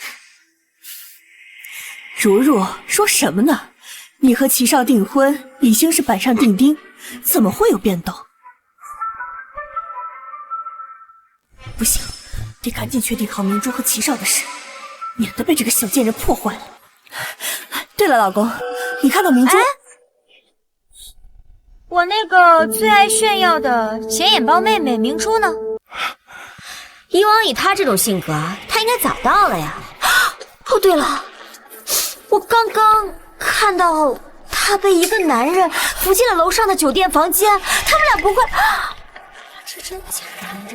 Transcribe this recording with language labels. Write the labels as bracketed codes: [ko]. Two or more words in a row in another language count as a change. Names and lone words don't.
[zh] 如如說什麼呢？你和齊少訂婚已經是板上釘釘，怎麼會有變動？不行，得趕緊確定好明珠和齊少的事，免得被這個小賤人破壞了。對了，老公，你看到明珠？我那個最愛炫耀的顯眼包妹妹明珠呢？以往以她這種性格，她應該早到了呀。哦，對了，我剛剛看到她被一個男人扶進了樓上的酒店房間，他們倆不會……這真假的？